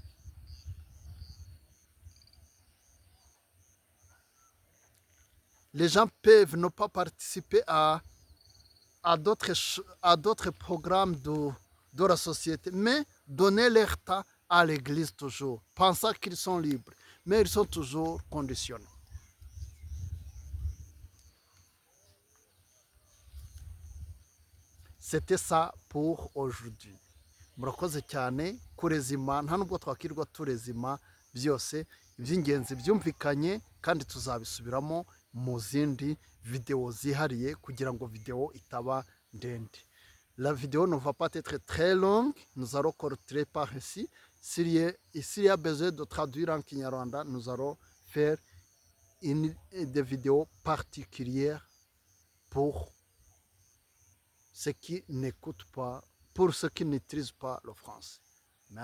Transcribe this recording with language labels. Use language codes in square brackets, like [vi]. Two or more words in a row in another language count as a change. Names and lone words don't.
[fr] Les gens peuvent ne pas participer à d'autres programmes de la société, mais donner leur temps à l'église toujours, pensant qu'ils sont libres, mais ils sont toujours conditionnés. C'était ça pour aujourd'hui. [rw] Murakoze cyane kurezima, nta nubwo twakirwa turezima byose, iby'ingenzi byumvikanye kandi tuzabisubiramo mu zindi vidéo zihariye kugira ngo vidéo itaba ndende. [fr] La vidéo ne va pas être très longue, nous allons corriger par ici. S'il y a besoin de traduire en Kinyarwanda, nous allons faire des vidéos particulières pour ceux qui n'écoutent pas, pour ceux qui ne maîtrisent pas le français.